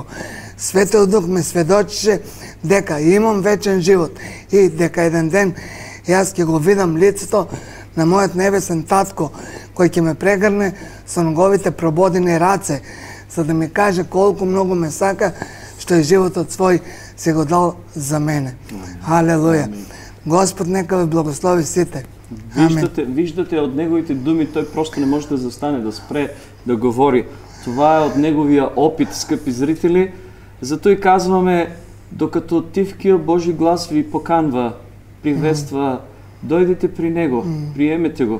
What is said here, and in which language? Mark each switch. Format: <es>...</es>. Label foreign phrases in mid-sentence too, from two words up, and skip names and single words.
<mk>Светиот Дух ме сведочише дека имам вечен живот и дека еден ден јас ќе го видам лицето на мојот небесен Татко, кој ќе ме прегрне со неговите прободени раце, за да ми каже колку многу ме сака, што е животот свој се го дал за мене. Алелуја. Господ нека ве благослови сите.</mk> <bg>Виждате от неговите думи, той просто не може да застане, да спре, да говори. Това е от неговия опит, скъпи зрители. Зато и казваме, докато тихия Божи глас ви поканва, приветства, дойдете при него, приемете го.</bg>